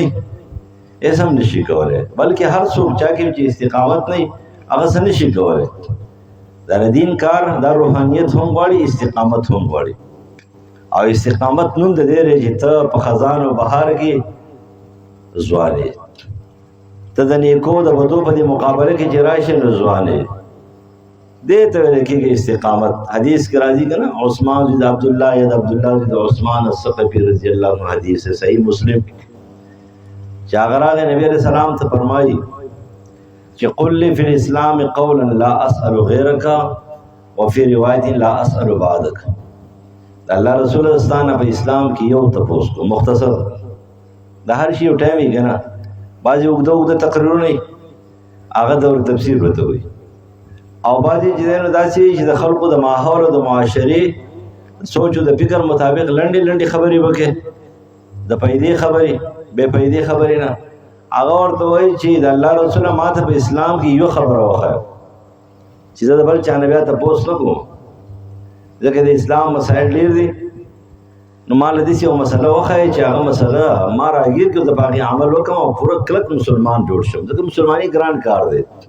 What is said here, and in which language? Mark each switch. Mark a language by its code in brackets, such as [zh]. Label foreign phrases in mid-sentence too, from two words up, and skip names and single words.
[ps] وي هېڅ هم نشي کولی بلکې هر څوک چا کې چې استقامت نه وي هغه څه نشي کولی دا د دین کار دا روحانیت هم غواړي استقامت هم غواړي او استقامت نوم د دې دی چې ته په خزان او بهار کې ځوان یې ته د نیکو د بدو په دې مقابله کې چې راشې نو ځوان یې دې ته ویل کېږي استقامت حدیث کې راځي که نه عثمان بن عبدالله یا د عبدالله بن عثمان الثقفي [ar] رضی الله عنه [ps] حدیث ہے صحیح مسلم چې هغه راغی نبی [ar] علیہ السلام [ps] ته فرمایي چې [ar] قل لي فی الاسلام قولا لا اسأل غیرک وفي روایت لا اسأل بعدک [ps] الله رسول استانه په اسلام کې یو تپوس کو مختصر د هر شي یو ټایم یې که نه بعضې اوږده تقریرونه هغه دور تفسیر ورته وایي او بعضې چې دی نو داسې چې د خلقو د ماحول او د معاشرې سوچ او د فکر مطابق لنډې لنډې خبرې وکړي د پیدې خبرې بې پیدې خبرې نه هغه ورته وایي چې د الله رسوله ما ته په اسلام کې یو خبره وښیه چې زه د بل چا نه بیا تپوس نه کوم ځکه د اسلام مسایل ډېر دي نو ما له داسې یو مسله وښیه چې هغه مسله ما راګیر کړو د په هغې عمل وکړم او پوره کلک مسلمان جوړ شم ځکه مسلماني ګران کار دی